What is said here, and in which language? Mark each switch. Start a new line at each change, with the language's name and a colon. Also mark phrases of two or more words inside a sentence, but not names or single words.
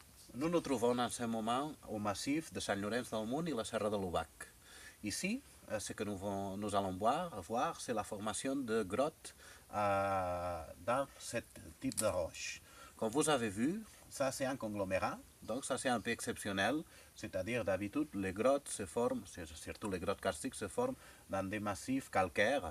French: Nous nous trouvons en ce moment au massif de Sant-Llorenç del Munt et la Serra de l'Obac. Ici, ce que nous allons voir c'est la formation de grottes dans ce type de roche. Comme vous avez vu, ça c'est un conglomérat, donc ça c'est un peu exceptionnel, c'est-à-dire d'habitude les grottes se forment, surtout les grottes karstiques se forment dans des massifs calcaires.